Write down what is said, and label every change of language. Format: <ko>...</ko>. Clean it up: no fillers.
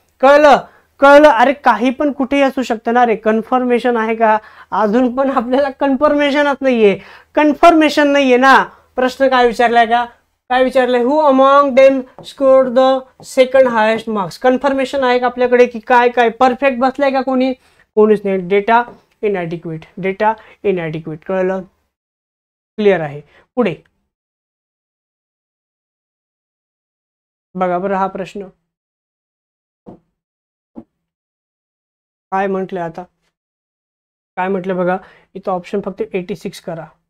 <mr>कळलं, कळलं. अरे काही पण कुठेही असू शकतं ना रे. कन्फर्मेशन आहे का, अजून पण आपल्याला कन्फर्मेशनच नाहीये, कन्फर्मेशन नाहीये ना. प्रश्न काय विचारलाय का, काय विचारलंय,</mr> <en>Who among them scored the second highest marks.</en> <mr>Confirmation आहे का आपल्याकडे की काय काय परफेक्ट बसलाय का कोणी, कोणीच नाही. Data इनएडिक्वेट, data इनएडिक्वेट. कळलं, क्लिअर आहे. पुढे बघा बरं, हा प्रश्न काय म्हटलंय, आता काय म्हटलं बघा, इथं ऑप्शन फक्त 86 करा.</mr>